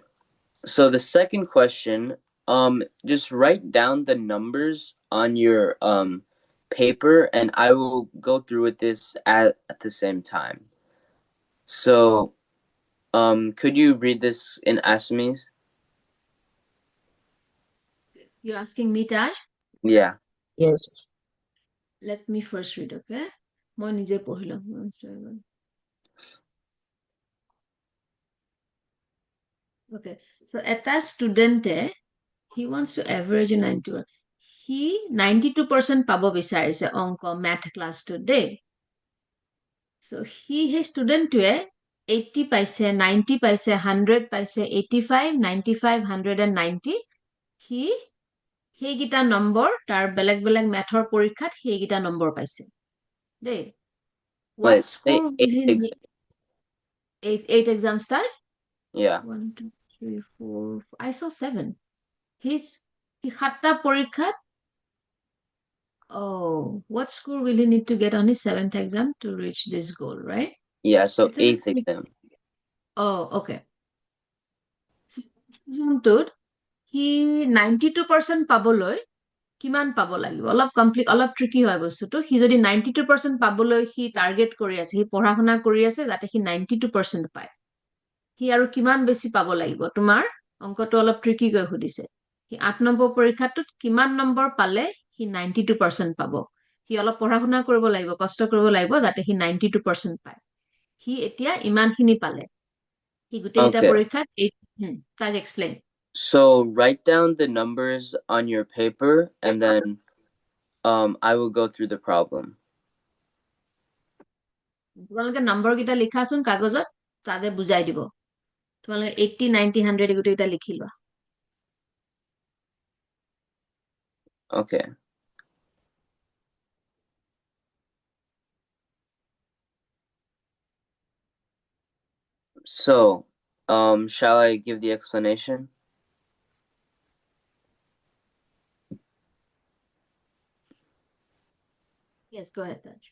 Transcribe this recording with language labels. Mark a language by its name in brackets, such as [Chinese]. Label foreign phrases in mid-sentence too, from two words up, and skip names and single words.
[English] So the second question, just write down the numbers on your paper and I will go through with this at the same time. So could you read this in Assamese? You're asking me, Taj? Yeah. Yes. Let me first read, [Assamese] okay? মই নিজে পঢ়ি লম। [English] Okay, so [Assamese] এটা ষ্টুডেণ্টে [English] he wants to average a 91. [Assamese] He 92% পাব বিচাৰিছে অংক math ক্লাছটোত দেই। So সেই ষ্টুডেণ্টটোৱে 80 পাইছে, 90 পাইছে, 100 পাইছে, 85 95 190, সি সেইকেইটা নম্বৰ তাৰ বেলেগ বেলেগ মেথৰ পৰীক্ষাত সেইকেইটা নম্বৰ পাইছে দেই। [English] What Wait, say score will 8 he need? exams. Eight exam start? Yeah. 1 2 3 4 I saw 7. [Assamese] He 7টা পৰীক্ষাত, [English] oh, what score will he need to get on his 7th exam to reach this goal, right? Yeah, so It's a 8th exam. Oh, okay. [Assamese] Examটোত সি 92% পাবলৈ কিমান পাব লাগিব, অলপ অলপ ট্ৰিকি হয় বস্তুটো। সি যদি 92% পাবলৈ সি টাৰ্গেট কৰি আছে, সি পঢ়া শুনা কৰি আছে যাতে সি 92% পায়, সি আৰু কিমান বেছি পাব লাগিব? তোমাৰ অংকটো অলপ ট্ৰিকিকৈ সুধিছে। সি 8 নম্বৰ পৰীক্ষাটোত কিমান নম্বৰ পালে সি 92% পাব? সি অলপ পঢ়া শুনা কৰিব লাগিব, কষ্ট কৰিব লাগিব যাতে সি 92% পায়। সি এতিয়া ইমানখিনি পালে, সি গোটেইকেইটা [English] Okay. [Assamese] পৰীক্ষাত তাজ এক্সপ্লেইন। [English] So write down the numbers on your paper and then I will go through the problem. [Assamese] তোমালোকে নম্বৰ কেইটা লিখাচোন কাগজত, তাতে বুজাই দিব। তোমালোকে 80 90 100 গোটেইকেইটা লিখি লোৱা। [English] Okay. So, shall I give the explanation? Yes, go ahead, Taj.